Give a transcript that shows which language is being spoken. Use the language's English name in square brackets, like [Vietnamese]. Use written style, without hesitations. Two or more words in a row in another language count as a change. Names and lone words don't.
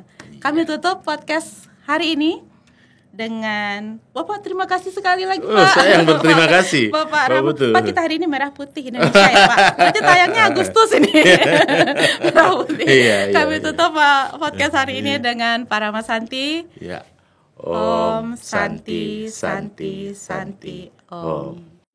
[Indonesian] Kami tutup podcast hari ini dengan Bapak, terima kasih sekali lagi Pak. Saya yang berterima kasih. Bapak Rama. Betul. Pak, kita hari ini merah putih Indonesia ya Pak. Nanti tayangnya Agustus ini. Merah putih. Iya, Kami iya. tutup Pak podcast hari ini dengan para Mas Santi. Ya. [Sanskrit] Om Santi Santi Santi Om.